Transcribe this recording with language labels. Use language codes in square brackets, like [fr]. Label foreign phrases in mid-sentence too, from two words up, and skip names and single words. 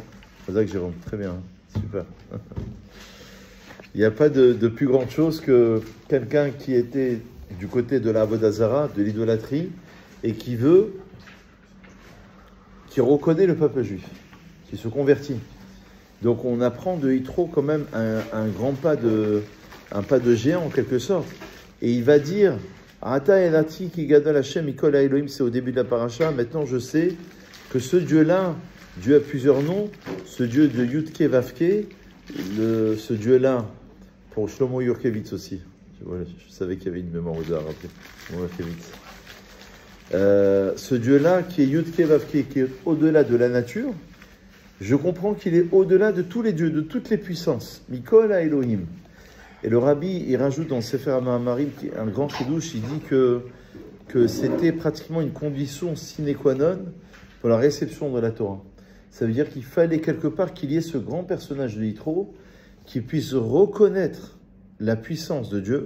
[fr] C'est ça que Jérôme, très bien, super. Il n'y a pas de plus grande chose que quelqu'un qui était du côté de la [he] עבודה זרה, [fr] de l'idolâtrie, et qui reconnaît le peuple juif, qui se convertit. Donc on apprend de Yitro quand même un pas de géant en quelque sorte. Et il va dire, [he] עתה ידעתי כי גדול השם מכל האלהים, [fr] c'est au début de la paracha. Maintenant je sais que ce Dieu-là, Dieu a plusieurs noms, ce Dieu de Yudke Vavke, ce Dieu-là, pour Shlomo Yorkevitz aussi. Je savais qu'il y avait une mémoire de à rappeler. Shlomo Yorkevitz. Ce Dieu-là qui est Yudke Vavke, qui est au-delà de la nature, je comprends qu'il est au-delà de tous les dieux, de toutes les puissances. [he] מכל האלהים. [fr] Et le Rabbi, il rajoute dans Sefer HaMaamarim, qui est un grand chidouche, il dit que c'était pratiquement une condition sine qua non pour la réception de la Torah. Ça veut dire qu'il fallait quelque part qu'il y ait ce grand personnage de Yitro qui puisse reconnaître la puissance de Dieu.